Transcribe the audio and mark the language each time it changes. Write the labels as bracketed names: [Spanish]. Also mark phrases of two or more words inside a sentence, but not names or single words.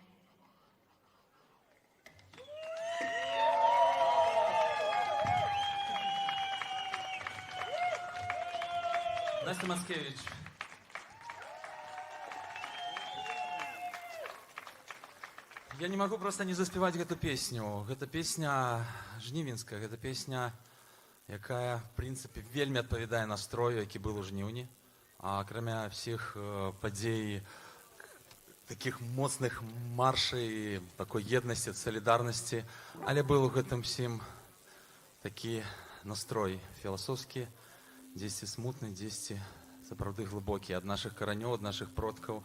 [Russian] Настя Маскевич. Я не могу просто не заспевать эту песню. [Belarusian] Гэта песня жнівенская, гэта песня, якая, [Russian] в принципе, [Belarusian] вельмі адпавядае настрою, які был у жніўні. А акрамя всіх падзей, таких моцных маршай, такой еднасці, солідарнасці, але был у гэтым всім такі настрой філасофскі, дзесьці смутны, дзесьці сапраўды глыбокі, ад нашых каранёў, ад нашых продкаў.